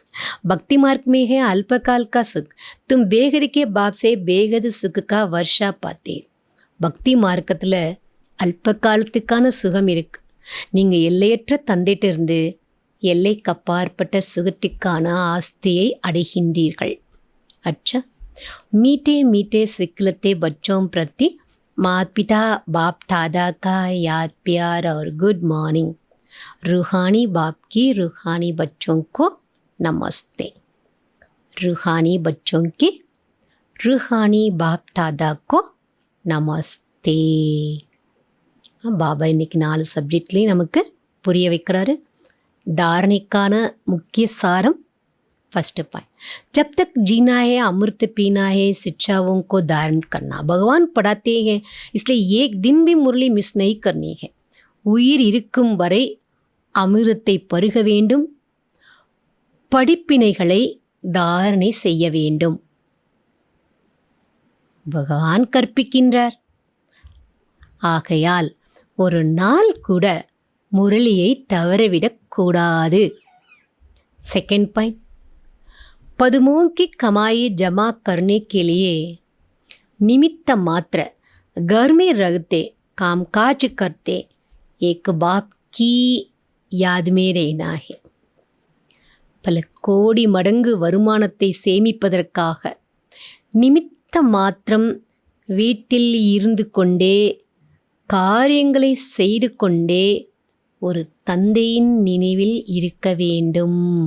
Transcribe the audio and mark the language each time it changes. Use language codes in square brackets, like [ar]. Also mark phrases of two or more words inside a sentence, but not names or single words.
[hi] भक्ति मार्ग में है अल्पकाल का सुख, तुम बेहद के बाप से बेहद सुख का वर्सा पाते. [ta] பக்தி மார்க்கத்தில் அல்ப காலத்துக்கான சுகம் இருக்கு. நீங்கள் எல்லையற்ற தந்தைகிட்ட இருந்து எல்லைக்கு அப்பாற்பட்ட சுகத்திற்கான ஆஸ்தியை அடைகின்றீர்கள். [hi] अच्छा, मीठे मीठे सिखलते बच्चों प्रति माता पिता बाप दादा का याद प्यार और [en] good morning. [hi] रूहानी बाप की रूहानी बच्चों को नमस्ते. रूहानी बच्चों की रूहानी बाप दादा को நமஸ்தே. [ta] பாபா இன்னைக்கு 4 சப்ஜெக்ட்லேயும் நமக்கு புரிய வைக்கிறாரு. தாரணைக்கான முக்கிய சாரம், [en] first point, [hi] जब तक जीना है अमृत पीना है, शिक्षाओं को धारण करना. भगवान पढ़ाते हैं, इसलिए एक दिन भी मुरली मिस नहीं करनी है. [ta] உயிர் இருக்கும் வரை அமிர்தத்தை பருக வேண்டும், படிப்பினைகளை தாரணை செய்ய வேண்டும். பகவான் கற்பிக்கின்றார். ஆகையால் ஒரு நாள் கூட முரளியை தவறவிடக்கூடாது. [en] second point, [hi] पदमों की कमाई जमा करने के लिए निमित्त मात्र घर में रहते कामकाज करते एक बाप की याद में रहना है. [ta] பல கோடி மடங்கு வருமானத்தை சேமிப்பதற்காக நிமித்த மாத்திரம் வீட்டில் இருந்து கொண்டே காரியங்களை செய்து கொண்டே ஒரு தந்தையின் நினைவில் இருக்க வேண்டும்.